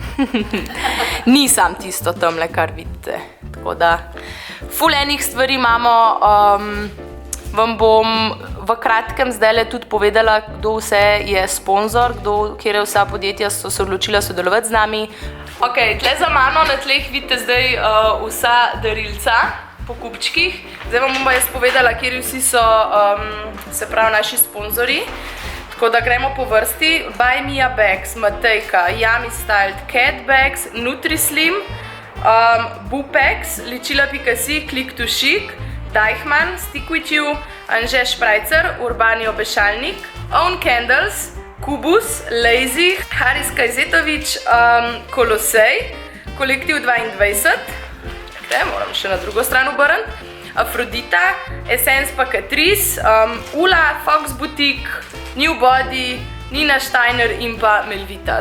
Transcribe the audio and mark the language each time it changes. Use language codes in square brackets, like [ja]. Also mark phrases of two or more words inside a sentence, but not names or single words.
[sl] Ni sam tisto tamle, kar vidite. Tako da, ful enih stvari imamo, vam bom v kratkem zdajle tudi povedala, kdo vse je sponzor, kjer vsa podjetja so se odločila sodelovati z nami. Ok, tle za mano na tleh vidite zdaj vsa darilca po kupčkih. Zdaj vam bom jaz povedala, kjer vsi so, se pravi, naši sponzori. Tako da gremo po vrsti. Buy Me A Bags, Matejka, Yummy Styled, Cat Bags, Nutrislim, Bupex, Ličila.si, Click to Chic, Deichmann, Stick With You, Anže Šprajcer, Urbani Obešalnik, Own Candles, Kubus, Lazy, Haris Kajzetovič, Kolosej, Kolektiv 22, moram še na drugo stran obrniti, Afrodita, Essence pa Catrice, Ula, Fox Boutique, New Body, Nina Steiner in pa Melvita.